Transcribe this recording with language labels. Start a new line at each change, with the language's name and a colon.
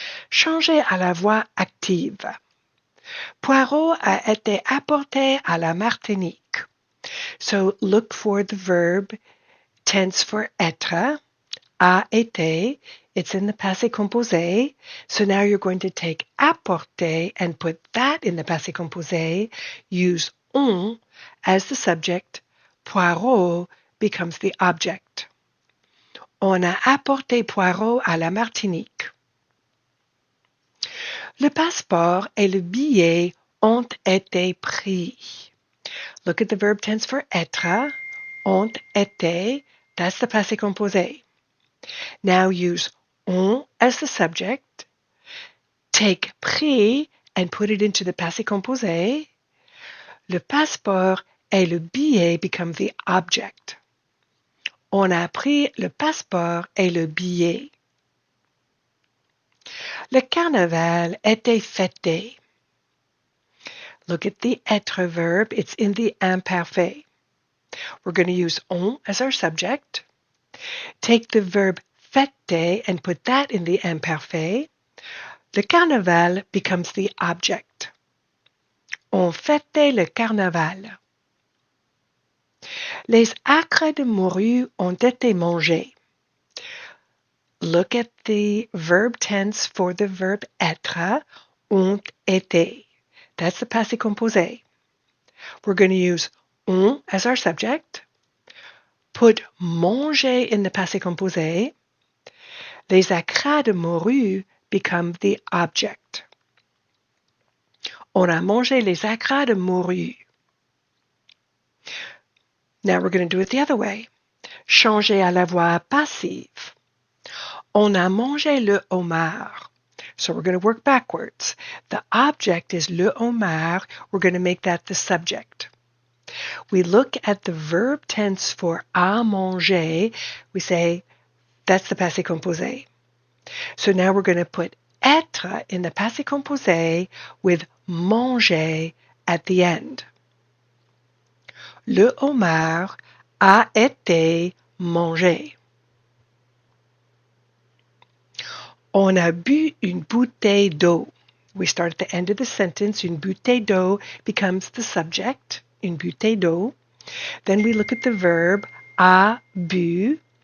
French: Changer à la voix active. Poirot a été apporté à la Martinique.
English: So look for the verb tense for être, a été. It's in the passé composé. So now you're going to take apporter and put that in the passé composé. Use on as the subject. Poirot becomes the object.
French: On a apporté Poirot à la Martinique. Le passeport et le billet ont été pris.
English: Look at the verb tense for être, ont été, that's the passé composé. Now use ont as the subject, take pris and put it into the passé composé. Le passeport et le billet become the object.
French: On a pris le passeport et le billet. Le carnaval était fêté. Look at the être verb.
English: It's in the imparfait. We're going to use on as our subject. Take the verb fêter and put that in the imparfait. Le carnaval becomes the object.
French: On fêtait le carnaval. Les acres de morue ont été mangés. Look at the verb tense for the verb être, ont été.
English: That's the passé composé. We're going to use ont as our subject. Put manger in the passé composé. Les acras de morue become the object.
French: On a mangé les acras de morue.
English: Now we're going to do it the other way.
French: Changer à la voix passive. On a mangé le homard.
English: So we're going to work backwards. The object is le homard. We're going to make that the subject. We look at the verb tense for à manger. We say that's the passé composé. So now we're going to put être in the passé composé with manger at the end.
French: Le homard a été mangé. On a bu une bouteille d'eau.
English: We start at the end of the sentence. Une bouteille d'eau becomes the subject. Une bouteille d'eau. Then we look at the verb a bu.